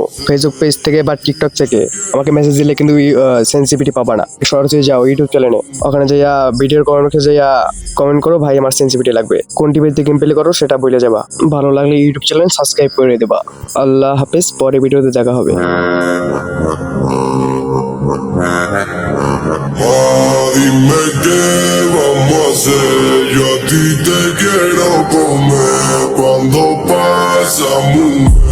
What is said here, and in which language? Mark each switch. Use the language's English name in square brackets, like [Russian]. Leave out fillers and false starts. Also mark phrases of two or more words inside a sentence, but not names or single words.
[Bangla] ফেসবুক পেজ থেকে বা টিকটক থেকে আমাকে মেসেজ দিলে কিন্তু সেন্সিভিটি পাবা না। সরাসরি যাও ইউটিউব চ্যানেলে, ওখানে যাইয়া ভিডিওর কমেন্টে যাইয়া কমেন্ট করো, ভাই আমার সেন্সিভিটি লাগবে, কোন ডিভাইস দিয়ে [English] game play [Bangla] করো সেটা বলে যাবা। ভালো লাগলে ইউটিউব [English] channel subscribe [Bangla] করে দেবা। আল্লাহ হাফেজ, পরে ভিডিওতে দেখা হবে। [Spanish] Dime qué vamos a hacer, yo a ti te quiero comer cuando pasamos